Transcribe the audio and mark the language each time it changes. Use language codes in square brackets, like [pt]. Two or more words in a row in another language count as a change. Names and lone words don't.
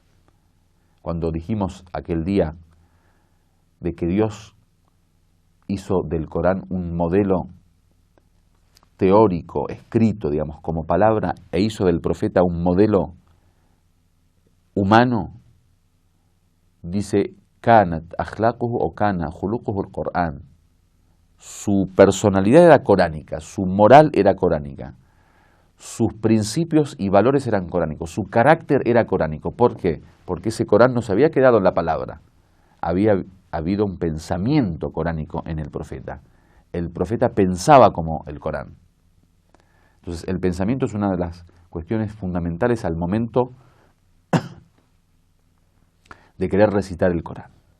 [es] Cuando dijimos aquel día de que Dios hizo del Corán un modelo teórico, escrito, digamos, como palabra, e hizo del profeta un modelo humano, dice, [ar] كانت أخلاقه o كان خلقه القرآن. [es] Su personalidad era coránica, su moral era coránica, sus principios y valores eran coránicos, su carácter era coránico. ¿Por qué? Porque ese Corán no se había quedado en la palabra, había habido un pensamiento coránico en el profeta. El profeta pensaba como el Corán. Entonces, el pensamiento es una de las cuestiones fundamentales al momento de querer recitar el Corán.